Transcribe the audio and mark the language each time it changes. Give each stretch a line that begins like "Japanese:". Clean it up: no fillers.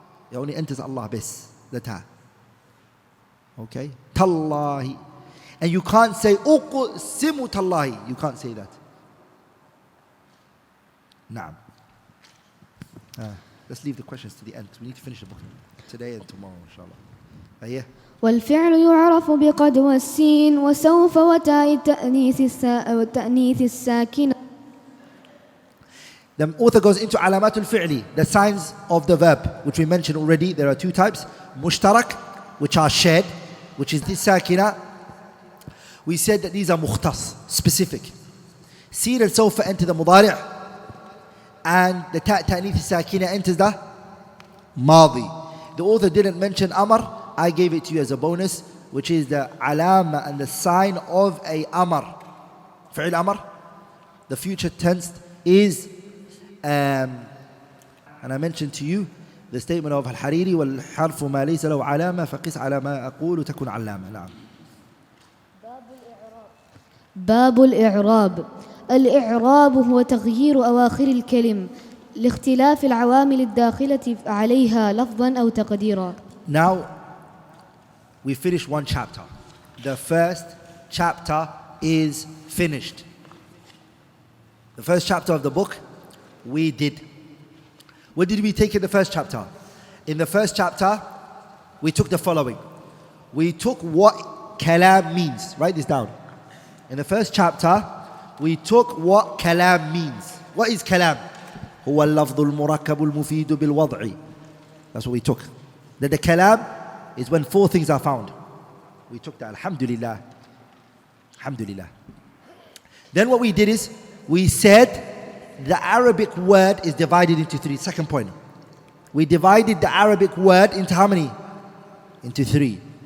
English: It only enters Allah bes, the ta. Okay? Tallahi. And you can't say uqsimu tallahi. You can't say that. Naam. Let's leave the questions to the end. We need to finish the book today and tomorrow, inshallah. Yeah.
Arabic: والفعل يعرف بقد والسين وسوف وتاء التأنيث الساكنة.
English: The author goes into alamatul fi'li, the signs of the verb, which we mentioned already. There are two types. Mushtarak, which are shared, which is this sakina. We said that these are mukhtas, specific. Sin and sawfa enter the mudari', and the ta'nith sakina enters the madi. The author didn't mention amr. I gave it to you as a bonus, which is the alama and the sign of a amr. Fi'l amr, the future tense is, and I mentioned to you the statement of Al-Hariri,
Arabic: وَالْحَرْفُ مَا لَيْسَ لَهُ عَلَامَةٌ فَقِسْ عَلَى مَا أَقُولُ تَكُنْ عَلَامَةً. نعم. باب الإعراب. الإعراب هو تغيير أواخر الكلم لاختلاف العوامل الداخلة عليها لفظا أو تقديرا.
English: Now, we finished one chapter. The first chapter is finished. The first chapter of the book, we did. What did we take in the first chapter? In the first chapter, we took the following. We took what kalam means. Write this down. In the first chapter, we took what kalam means. What is kalam?
Arabic: هو اللفظ المركب المفيد بالوضع.
English: That's what we took. That the kalam is when four things are found. We took that. Alhamdulillah. Alhamdulillah. Then what we did is, we said the Arabic word is divided into three. Second point. We divided the Arabic word into how many? Into three.